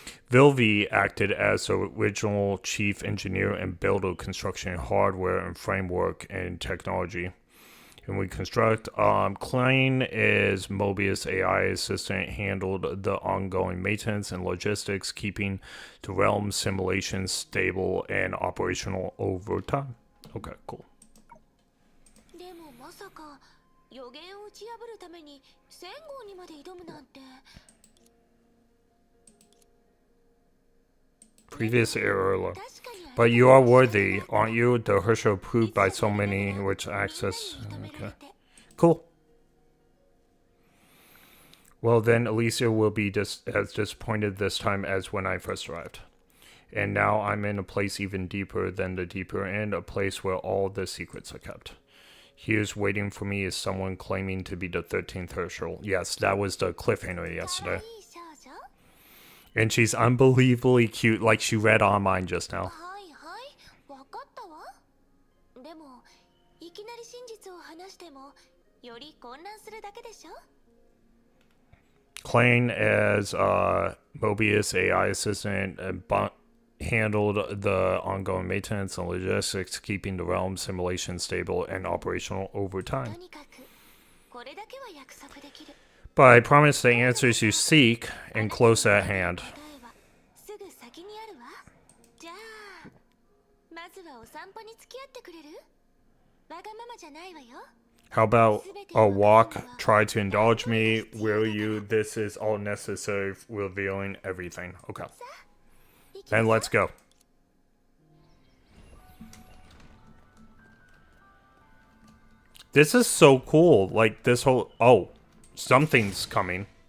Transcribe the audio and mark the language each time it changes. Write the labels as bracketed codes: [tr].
[en] Vilvi acted as the original chief engineer and builder, construction hardware and framework and technology. And we construct. Klein is Mobius AI assistant, handled the ongoing maintenance and logistics, keeping the realm simulation stable and operational over time. Okay, cool. [ja] でもまさか予言を打ち破るために1000号にまで挑むなんて。 [en] Previous error. But you are worthy, aren't you? The Herschel proved by so many which access. Okay. Cool. Well, then Elysian will be just as disappointed this time as when I first arrived. And now I'm in a place even deeper than the deeper end, a place where all the secrets are kept. Here's waiting for me is someone claiming to be the 13th Herschel. Yes, that was the cliffhanger yesterday. And she's unbelievably cute, like she read on mine just now. [ja] はいはい、わかったわ。でもいきなり真実を話してもより混乱するだけでしょ。 [en] Klein as Mobius AI assistant handled the ongoing maintenance and logistics, keeping the realm simulation stable and operational over time. [ja] とにかくこれだけは約束できる。 [en] But I promise the answers you seek and close at hand. [ja] 答えはすぐ先にあるわ。じゃあまずはお散歩に付き合ってくれる？わがままじゃないわよ。 [en] How about a walk? Try to indulge me, will you? This is all necessary, revealing everything. Okay. Then let's go. This is so cool. Like this whole... Oh, something's coming.